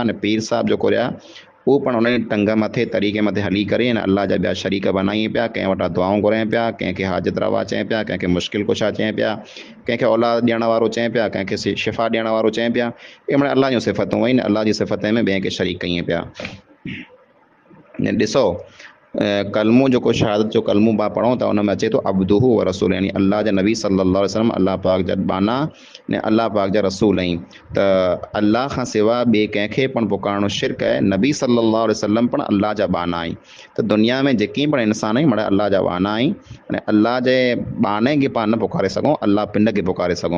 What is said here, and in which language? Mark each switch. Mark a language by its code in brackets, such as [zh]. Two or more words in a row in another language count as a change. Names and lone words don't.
[sd] न पीर साहिब जेको रहिया उहो पण उन टंग मथे तरीक़े मथे हली करे न अल्लाह जा ॿिया शरीक बनाइनि पिया, कंहिं वटां दुआऊं घुरनि पिया, कंहिंखे हाजत रवा चए पिया, कंहिंखे मुश्किल कुशा चए पिया, कंहिंखे औलाद ॾियण वारो चए पिया, कंहिंखे शिफ़ा ॾियण वारो चए पिया। इहे माना अल्लाह जूं सिफ़तूं आहिनि, अल्लाह जी सिफ़तें में ॿिए खे शरीक कईं पिया। ॾिसो कलमो जेको शहादत जो कलमो पाण पढ़ूं था उन में अचे थो [ar] عبده و رسول, [sd] यानी अल्लाह जा नबी [ar] صلى الله عليه وسلم [sd] अल्लाह पाक जा बाना ने अल्लाह पाक जा रसूल आहिनि। त अल्लाह खां सवाइ ॿिए कंहिंखे पण पुकारणो शिरक आहे। नबी [ar] صلى الله عليه وسلم [sd] पण अल्लाह जा बाना आहिनि। त दुनिया में जेकी पण इंसान आहिनि माना अल्लाह जा बाना आहिनि, अने अल्लाह जे बाने खे पाण न पुकारे सघूं, अल्लाह पिंड खे पुकारे सघूं।